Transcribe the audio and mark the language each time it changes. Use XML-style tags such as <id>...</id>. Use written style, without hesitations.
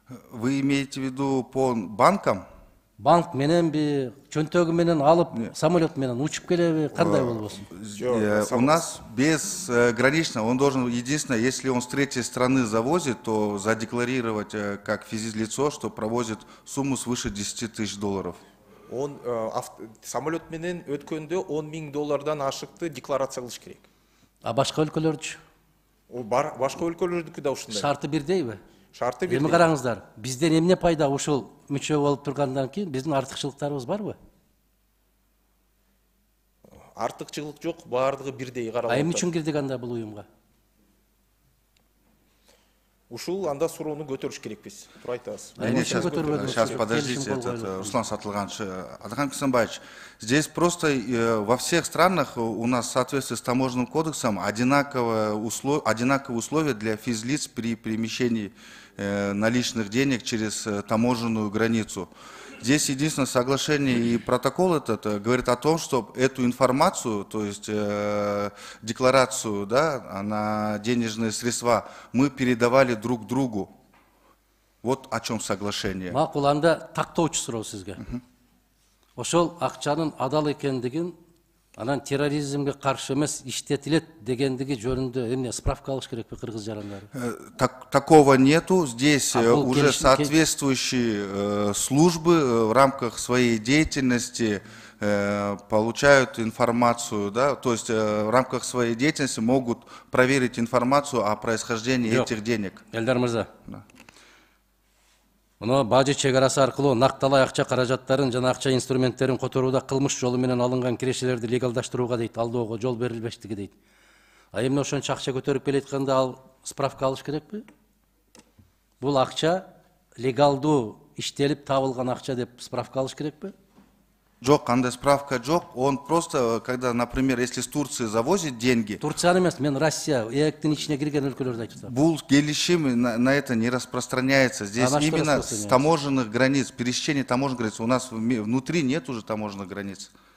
<ru>Вы имеете в виду по банкам?</ru> <ky>Банк мененби, чөнтөгү менен алып, самолет менен учуп келеби, кандай болбосун?</ky> <ru>У нас безгранично, он должен, единственное, если он с третьей страны завозит, то задекларировать как физлицо, что провозит сумму свыше $10 000.</ru> <ky>Он самолет менен өткөндө $10,000 ашыкты декларация кылыш керек. А башка өлкөлөрчү? Башка өлкөлөрдүкү да ушундай. Шарты бирдейби? Шарты Эми караңыздар, бизден эмне пайда ушул мүчө болуп тургандан кийин биздин артыкчылыктарыбыз барбы? Артыкчылык жок, баардыгы бирдей каралып А атат. эмне үчүн кирдик анда бул уюмга? Ушул анда суроону көтөрүш керекпиз. Туруп айтабыз.</ky> <ru>Сейчас подождите, Руслан Сатылганович, Адхан Касымбаевич, здесь просто во всех странах у нас в соответствии с таможенным кодексом одинаковые условия для физлиц при перемещении наличных денег через таможенную границу. Здесь единственное соглашение и протокол этот говорит о том, что эту информацию, то есть декларацию, да, на денежные средства мы передавали друг другу. Вот о чем соглашение.</ru> <ky>Макул, анда тактоочу суроо сизге. Ошол акчанын адал экендигин, анан терроризмге каршы эмес иштетилет дегендиги жөнүндө эмне справка алыш керекпи кыргыз жарандары?</ky> <ru>Такого нету. Здесь уже соответствующие службы в рамках своей деятельности получают информацию, да, то есть в рамках своей деятельности могут проверить информацию о происхождении этих денег.</ru> <ky>Элдар мырза. Мына бажы чек арасы аркылуу накталай акча каражаттарын жана акча инструменттерин которууда кылмыш жолу менен алынган кирешелерди легалдаштырууга дейт, алдоого жол берилбештиги дейт. А эмне ошончо акча көтөрүп келеткенде ал справка алыш керекпи? Бул акча легалдуу иштелип табылган акча деп справка алыш керекпи? Жок, кандай справка жок.</ky> <ru>Он просто, когда, например, если с Турции завозит деньги...</ru> <ky>Турция эмес, мен Россия, ээктин ичине кирген өлкөлөрдү айтып атам. Бул келишим</ky> <ru>на это не распространяется. Здесь именно с таможенных границ, пересечение таможенных границ. У нас внутри нет уже таможенных границ.</ru>